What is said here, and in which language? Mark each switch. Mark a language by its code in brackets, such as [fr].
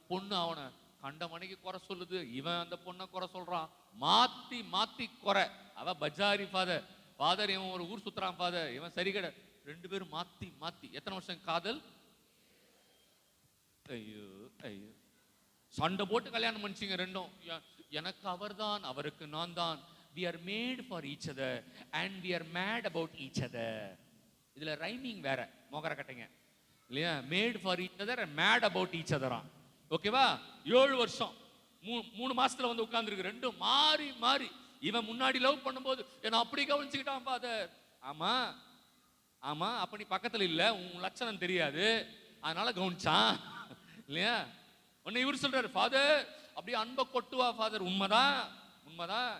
[ta] பொண்ணு அவனை கண்ட மணிக்கு குறை சொல்லுது, இவன் அந்த பொண்ணை குறை சொல்றான். மாத்தி மாத்தி குறை. அவ பஜாரி ஃபாதர், இவன் ஒரு ஊர் சுத்துறான் ஃபாதர், இவன் சரி கிடையாது. 2 பேரும் மாத்தி மாத்தி. எத்தனை வருஷம் காதல்? ஐயோ ஐயோ. சண்டை போட்டு கல்யாணம் பண்ணிச்சிங்க ரெண்டும். எனக்கு அவர் தான், அவருக்கு நான் தான். [en] We are made for each other and we are mad about each other. [ta] இதுல ரைமிங் வேற, மோகர கட்டைங்க இல்லையா? [en] Made for each other and mad about each other. [ta] ஓகேவா? 7 வருஷம் 3 மாசத்துல வந்து உட்கார்ந்துருக்கு. ரெண்டும் மாறி மாறி. இவன் முன்னாடி லவ் பண்ணும்போது என்ன அப்படி கவனிச்சுக்கிட்டான் ஃபாதர். ஆமா ஆமா, அப்ப நீ பக்கத்துல இல்ல, உன் லட்சணம் தெரியாது, அதனால கவனிச்சான் இல்லையா? உன்னை இவர் சொல்றாரு, ஃபாதர் அப்படியே அன்பை கொட்டுவா ஃபாதர். உண்மைதான் உண்மைதான்.